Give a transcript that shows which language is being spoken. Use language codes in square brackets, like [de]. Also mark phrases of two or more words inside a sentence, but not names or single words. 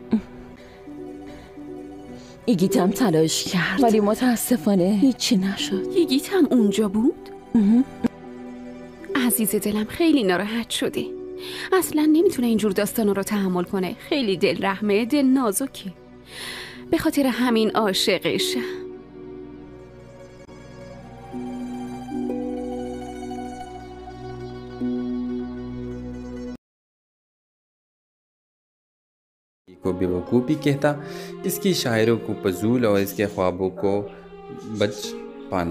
[fa] ایگیتم تلاش کرد ولی متاسفانه هیچی نشد. ایگیتم اونجا بود؟ عزیز دلم خیلی ناراحت شده. اصلا نمیتونه اینجور داستانا رو تحمل کنه. خیلی دل رحمه، دل نازکه. به خاطر همین عاشقش. [ur] کو بیوقوفی کہتا، اس کی شاعروں کو فضول اور اس کے خوابوں کو بچ پانا۔